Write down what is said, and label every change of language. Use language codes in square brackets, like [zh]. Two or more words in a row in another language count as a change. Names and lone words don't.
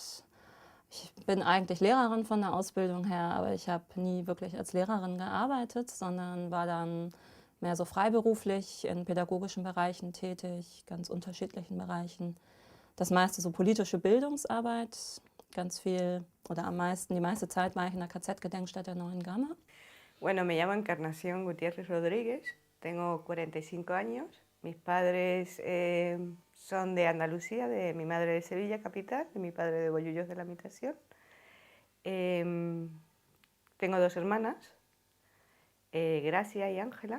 [de] Ich bin eigentlich Lehrerin von der Ausbildung her, aber ich habe nie wirklich als Lehrerin gearbeitet, sondern war dann mehr so freiberuflich in pädagogischen Bereichen tätig, ganz unterschiedlichen Bereichen. Das meiste so politische Bildungsarbeit, ganz viel oder die meiste Zeit war ich in der KZ-Gedenkstätte Neuengamme. [es] Bueno, me llamo Encarnación Gutiérrez Rodríguez, tengo 45 años. Mis padres son de Andalucía, de mi madre de Sevilla capital, de mi padre de Bollullos de la Mitación. Tengo 2 hermanas, Gracia y Ángela.